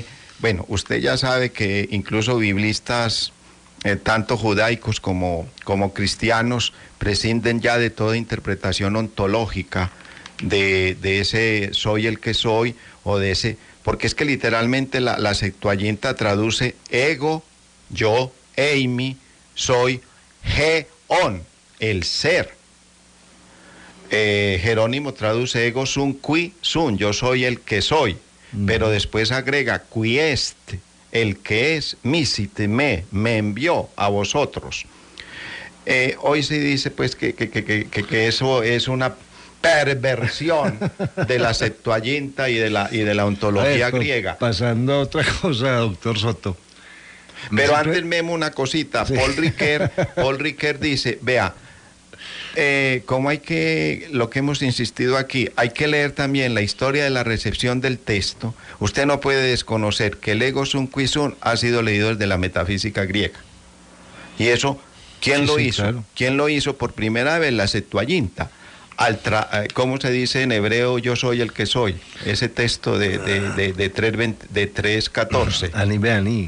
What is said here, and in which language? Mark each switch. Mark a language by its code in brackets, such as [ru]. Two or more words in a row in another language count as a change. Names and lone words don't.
[es] Bueno, usted ya sabe que incluso biblistas, tanto judaicos como cristianos, prescinden ya de toda interpretación ontológica de ese soy el que soy, o de ese, porque es que literalmente la Septuaginta traduce ego, yo, eimi, soy, geon, el ser. Jerónimo traduce [la] ego sum qui sum, [es] yo soy el que soy, pero después agrega [la] qui est, [es] el que es, [la] misite me [es] envió a vosotros. Hoy se dice pues que eso es una perversión de la Septuaginta y de la ontología griega. Pasando a otra cosa, doctor Soto. Pero antes, Memo, una cosita. Sí. Paul Ricoeur dice, vea, como lo que hemos insistido aquí, hay que leer también la historia de la recepción del texto. Usted no puede desconocer que el [la] ego sum qui sum [es] ha sido leído desde la metafísica griega. Y eso, ¿quién lo hizo? Claro. ¿Quién lo hizo por primera vez? La Septuaginta. ¿Cómo se dice en hebreo yo soy el que soy? Ese texto de 3:14. [he] Ani beani.